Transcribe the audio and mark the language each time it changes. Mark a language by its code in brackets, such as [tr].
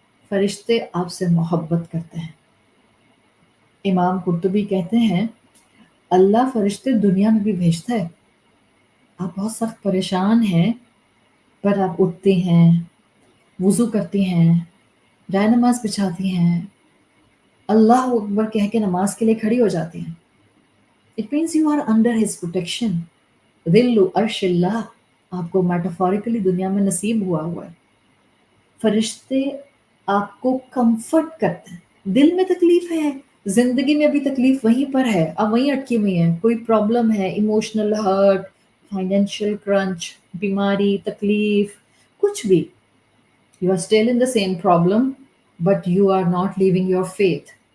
[ur] فرشتے آپ سے محبت کرتے ہیں. امام قرطبی کہتے ہیں اللہ فرشتے دنیا میں بھی بھیجتا ہے. آپ بہت سخت پریشان ہیں پر آپ اٹھتی ہیں، وضو کرتی ہیں، جائے نماز بچھاتی ہیں، اللہ اکبر کہہ کے نماز کے لیے کھڑی ہو جاتی ہیں. [en] It means you are under his protection. [ur] ذل عرش اللہ آپ کو میٹافوریکلی دنیا میں نصیب ہوا ہے. فرشتے آپ کو کمفرٹ کرتے ہیں. دل میں تکلیف ہے، زندگی میں بھی تکلیف وہیں پر ہے، اب وہیں اٹکی ہوئی ہیں، کوئی پرابلم ہے، ایموشنل ہرٹ، فائنینشیل کرنچ، بیماری، تکلیف، کچھ بھی، [en] You are still in the same problem but you are not living your faith.